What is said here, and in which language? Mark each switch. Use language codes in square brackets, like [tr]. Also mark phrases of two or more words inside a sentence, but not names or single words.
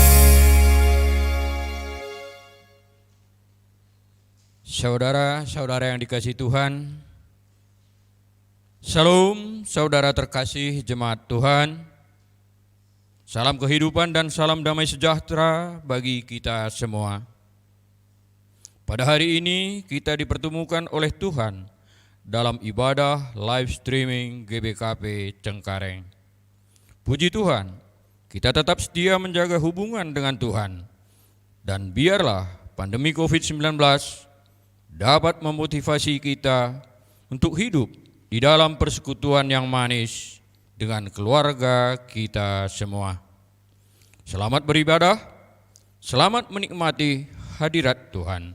[id] Saudara-saudara yang dikasihi Tuhan, Shalom saudara terkasih jemaat Tuhan. Salam kehidupan dan salam damai sejahtera bagi kita semua. Pada hari ini kita dipertemukan oleh Tuhan dalam ibadah [en] live streaming [id] GBKP Cengkareng. Puji Tuhan, kita tetap setia menjaga hubungan dengan Tuhan. Dan biarlah pandemi COVID-19 dapat memotivasi kita untuk hidup di dalam persekutuan yang manis dengan keluarga kita semua. Selamat beribadah, selamat menikmati hadirat Tuhan.